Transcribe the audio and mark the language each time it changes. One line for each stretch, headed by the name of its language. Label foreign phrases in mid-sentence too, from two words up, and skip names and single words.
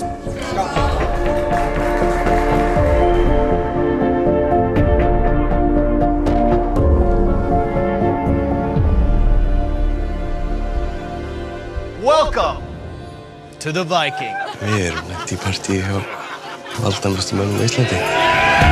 Icelandic: Skál.
English: Welcome to the Viking.
Icelandic: Við erum lent í partíi hjá valdamestu mönnum á Íslandi.